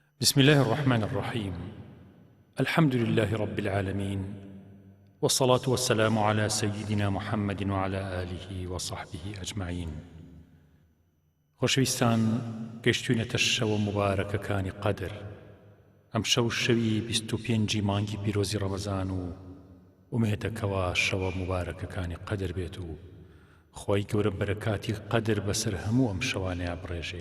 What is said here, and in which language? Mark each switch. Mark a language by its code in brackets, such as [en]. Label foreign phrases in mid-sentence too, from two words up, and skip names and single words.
[ar] بسم الله الرحمن الرحيم. الحمد لله رب العالمين، والصلاة والسلام على سيدنا محمد وعلى آله وصحبه أجمعين. [ckb] خۆشەویستان، گەیشتوینەتە شەوە مبارەکەکانی قەدر. ئەم شەو شەوی 25 مانگی پیرۆزی ڕەمەزان و ئومێدەکەوە شەوە مبارەکەکانی قەدر بێت و خۆی گەورە بەرەکاتی قەدر بەسەر هەموو ئەم شەوانەیە بڕێژێ.